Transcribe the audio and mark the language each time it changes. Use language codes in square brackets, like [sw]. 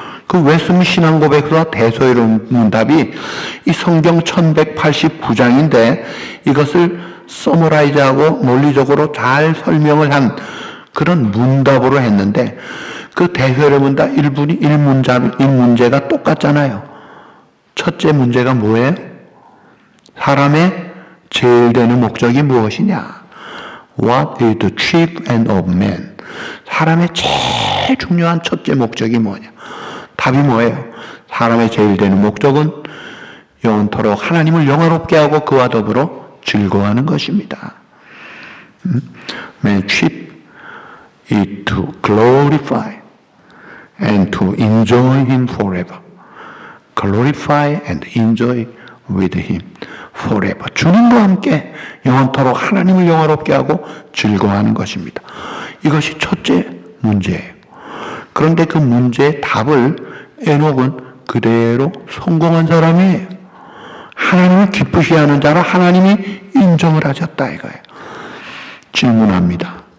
[ko] 그 웨스민 신앙고백과 대소이론 문답이 이 성경 1189장인데 이것을 서머라이즈하고 논리적으로 잘 설명을 한 그런 문답으로 했는데 그 대소이론 문답 1문제가 똑같잖아요. 첫째 문제가 뭐예요? 사람의 제일 되는 목적이 무엇이냐? [en] What is the chief end of man? [ko] 사람의 제일 중요한 첫째 목적이 뭐냐? 답이 뭐예요? 사람의 제일 되는 목적은 영원토록 하나님을 영화롭게 하고 그와 더불어 즐거워하는 것입니다. [en] Man's chief is to glorify and to enjoy Him forever. Glorify and enjoy with Him forever. [ko] 주님과 함께 영원토록 하나님을 영화롭게 하고 즐거워하는 것입니다. 이것이 첫째 문제예요. 그런데 그 문제의 답을 에녹은 그대로 성공한 사람이에요. 하나님을 기쁘시게 하는 자라 하나님이 인정을 하셨다 이거예요. 질문합니다.